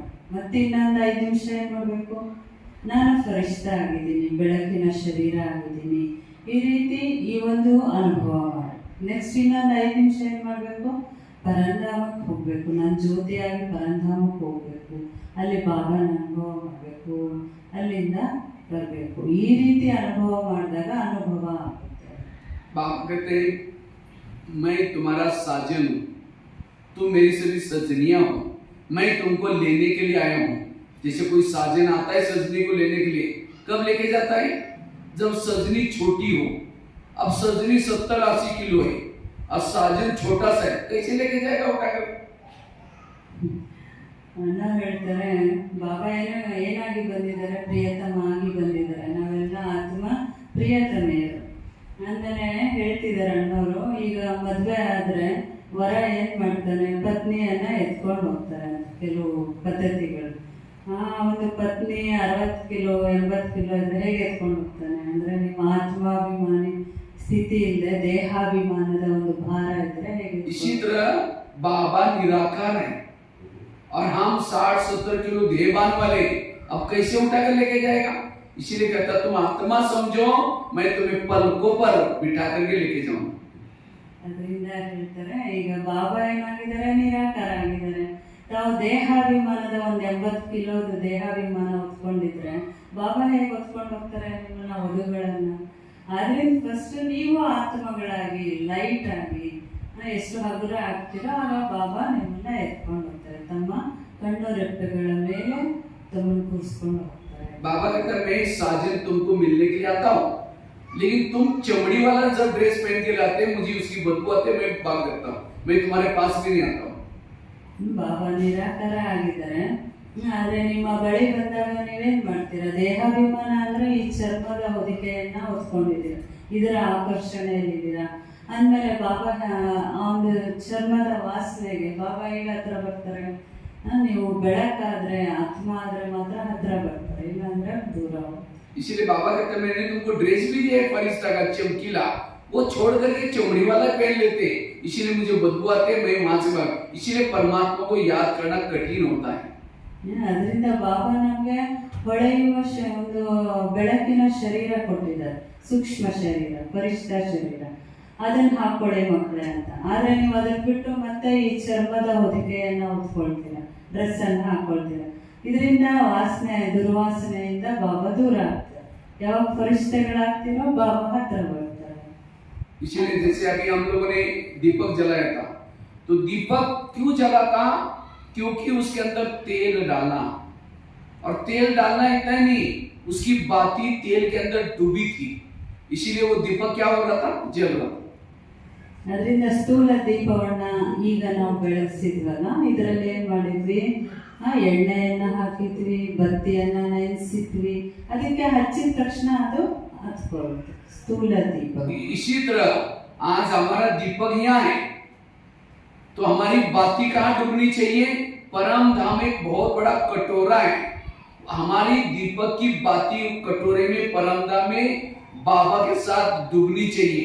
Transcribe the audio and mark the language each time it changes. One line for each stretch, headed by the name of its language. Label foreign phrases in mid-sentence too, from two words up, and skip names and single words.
Kannada: ಮತ್ತೆ ಇನ್ನೊಂದು 5 ನಿಮಿಷ ಏನು ಮಾಡಬೇಕು, ನಾನು ಫರಿಷ್ಠ ಆಗಿದ್ದೀನಿ, ಬೆಳಕಿನ ಶರೀರ ಆಗಿದ್ದೀನಿ, ಈ ರೀತಿ ಈ ಒಂದು ಅನುಭವ ಮಾಡಿ. ನೆಕ್ಸ್ಟ್ ಇನ್ನೊಂದು 5 ನಿಮಿಷ ಏನು ಮಾಡಬೇಕು, ಪರಂಧಾಮಕ್ಕೆ ಹೋಗಬೇಕು, ನಾನು ಜ್ಯೋತಿಯಾಗಿ ಪರಂಧಾಮಕ್ಕೆ ಹೋಗಬೇಕು, ಅಲ್ಲಿ ಬಾಬಾನ ಅನುಭವ ಮಾಡಬೇಕು, ಅಲ್ಲಿಂದ ಬರಬೇಕು. ಈ ರೀತಿ ಅನುಭವ ಮಾಡಿದಾಗ ಅನುಭವ ಆಗುತ್ತೆ.
Hindi: बाप कहते हैं, मैं तुम्हारा साजन हूँ, तुम मेरी सभी सजनियाँ हो, मैं तुमको लेने के लिए आया हूँ। जैसे कोई साजन आता है सजनी को लेने के लिए, कब लेके जाता है, जब सजनी छोटी हो। अब सजनी 70-80 किलो है और साजन छोटा सा है, कैसे लेके जाएगा उठाकर?
Kannada: ಅಣ್ಣ ಹೇಳ್ತಾರೆ, ಬಾಬಾ ಏನಾಗಿ ಬಂದಿದ್ದಾರೆ, ಪ್ರಿಯತಮ ಆಗಿ ಬಂದಿದ್ದಾರೆ, ನಾವೆಲ್ಲ ಆತ್ಮ ಪ್ರಿಯತಮೆಯರು ಅಂತಾನೆ ಹೇಳ್ತಿದ್ದಾರೆ ಅಣ್ಣವರು. ಈಗ ಮದುವೆ ಆದರೆ ವರ ಏನು ಮಾಡ್ತಾನೆ, ಪತ್ನಿಯನ್ನ ಎತ್ಕೊಂಡು ಹೋಗ್ತಾರೆ ಅಂತ ಕೆಲವು ಪದ್ಧತಿಗಳು. ಒಂದು ಪತ್ನಿ 60 ಕಿಲೋ 80 ಕಿಲೋ ಇದ್ರೆ ಹೇಗೆ ಎತ್ಕೊಂಡು ಹೋಗ್ತಾನೆ ಅಂದರೆ, ನಿಮ್ಮ ಆತ್ಮಾಭಿಮಾನಿ ಸ್ಥಿತಿ ಇಲ್ಲದೆ ದೇಹಾಭಿಮಾನದ ಒಂದು ಭಾರ ಇದ್ರೆ ಹೇಗೆ?
Hindi: इसी तरह बाबा निराकार है और हम 60-70 किलो देहभान वाले, अब कैसे उठा कर लेके जाएगा? इसीलिए कहता तुम आत्मा समझो, मैं तुम्हें पलकों पर बिठा करके लेके जाऊंगा।
Kannada: ಅದರಿಂದ ಹೇಳ್ತಾರೆ, ಈಗ ಬಾಬಾ ಏನಾಗಿದ್ದಾರೆ, ನಿರಾಕಾರ ಆಗಿದ್ದಾರೆ. ತಾವು ದೇಹಾಭಿಮಾನದ ಒಂದು 80 ಕಿಲೋದು ದೇಹಾಭಿಮಾನ ಹೊತ್ಕೊಂಡಿದ್ರೆ ಬಾಬಾ ಹೇಗೆ ಹೊತ್ಕೊಂಡು ಹೋಗ್ತಾರೆ ನಿಮ್ಮನ್ನ, ವಧುಗಳನ್ನ? ಆದ್ರಿಂದ ಫಸ್ಟ್ ನೀವು ಆತ್ಮಗಳಾಗಿ ಲೈಟ್ ಆಗಿ ಎಷ್ಟು ಹಗುರ ಆಗ್ತೀರೋ ಆಗ ಬಾಬಾ ನಿಮ್ಮನ್ನ ಎತ್ಕೊಂಡು ಹೋಗ್ತಾರೆ, ತಮ್ಮ ಕಣ್ಣು ರೆಪ್ಪೆಗಳ ಮೇಲೆ ತಮ್ಮನ್ನು ಕೂರಿಸ್ಕೊಂಡು ಹೋಗ್ತಾರೆ.
Hindi: बाबा कहता है, मैं साजन तुमको मिलने के लिए आता हूँ, लेकिन तुम चमड़ी वाला जब ड्रेस पहन के लाते, मुझे उसकी बदबू आती है, मैं भाग जाता हूँ, मैं तुम्हारे पास भी नहीं आता हूँ।
Kannada: ಬಾಬಾ ನಿರಾಕಾರ ಆಗಿದ್ದಾರೆ, ಆದ್ರೆ ನಿಮ್ಮ ಬಳಿ ಬಂದಾಗ ನೀವೇನ್ ಮಾಡ್ತೀರಾ? ದೇಹಾಭಿಮಾನ ಅಂದ್ರೆ ಈ ಚರ್ಮದ ಹೊದಿಕೆಯನ್ನ ಹೊತ್ಕೊಂಡಿದ್ದೀರ, ಇದರ ಆಕರ್ಷಣೆಯಲ್ಲಿದ್ದೀರಾ. ಅಂದ್ಮೇಲೆ ಬಾಬಾ ಆ ಒಂದು ಚರ್ಮದ ವಾಸನೆಗೆ ಬಾಬಾ ಈಗ ಹತ್ರ ಬರ್ತಾರೆ. ನೀವು ಬೆಳಕಾದ್ರೆ ಆತ್ಮ ಆದ್ರೆ ಮಾತ್ರ ಹತ್ರ ಬರ್ತಾರೆ, ಇಲ್ಲಾಂದ್ರೆ ದೂರ ಹೋಗ್ತಾರೆ.
Hindi: इसीलिए बाबा कहते हैं मैंने तुमको ड्रेस भी दिया है फरिश्ता का चमकीला, वो छोड़ करके चमड़ी वाला पहन लेते हैं, इसीलिए मुझे बदबू आते हैं, मैं वहां से भाग। इसीलिए परमात्मा को याद करना कठिन होता है।
Kannada: ಅದರಿಂದ ಬಾಬಾ ನಮ್ಗೆ ಹೊಳೆಯುವ ಒಂದು ಬೆಳಕಿನ ಶರೀರ ಕೊಟ್ಟಿದ್ದಾರೆ, ಸೂಕ್ಷ್ಮ ಶರೀರ, ಪರಿಷ್ಠ ಶರೀರ. ಅದನ್ನ ಹಾಕೊಳ್ಳಿ ಮಕ್ಕಳೇ ಅಂತ. ಆದ್ರೆ ನೀವು ಅದನ್ನ ಬಿಟ್ಟು ಮತ್ತೆ ಈ ಚರ್ಮದ ಹೊದಿಕೆಯನ್ನ ಹೊತ್ಕೊಳ್ತೀರ, ಡ್ರೆಸ್ ಅನ್ನ ಹಾಕೊಳ್ತೀರ. ಇದರಿಂದ ವಾಸನೆ, ದುರ್ವಾಸನೆಯಿಂದ ಬಾಬಾ ದೂರ ಆಗ್ತಾರೆ. ಯಾವಾಗ ಪರಿಷ್ಠಗಳಾಗ್ತೀರೋ ಬಾಬಾ ಹತ್ರ ಬರ್ತಾರೆ.
Hindi: इसीलिए जैसे अभी हम लोगों ने दीपक जलाया था, तो दीपक क्यों जला था? क्योंकि उसके अंदर तेल डालना, और तेल डालना इतना ही नहीं, उसकी बाती तेल के अंदर डूबी थी, इसीलिए वो दीपक क्या हो रहा था? जल रहा था।
Kannada: ಅದರಿಂದ ಸ್ಥೂಲ ದೀಪವನ್ನ ಈಗ ನಾವು ಬೆಳಗಿಸಿದ್ವಲ್ಲ, ಇದರಲ್ಲಿ ಏನ್ ಮಾಡಿದ್ವಿ? ಎಣ್ಣೆಯನ್ನ ಹಾಕಿದ್ವಿ, ಬತ್ತಿಯನ್ನ ನೆನೆಸಿದ್ವಿ, ಅದಕ್ಕೆ ಹಚ್ಚಿದ ತಕ್ಷಣ ಅದು ಹತ್ಕೊಳ್ಳುತ್ತೆ, ಸ್ಥೂಲ ದೀಪ.
Hindi: इसी तरह आज हमारा दीपक यहाँ है, तो हमारी बाती कहाँ डूबनी चाहिए? परम धाम एक बहुत बड़ा कटोरा है, हमारी दीपक की बाती कटोरे में परम धाम में बाबा के साथ डूबनी चाहिए।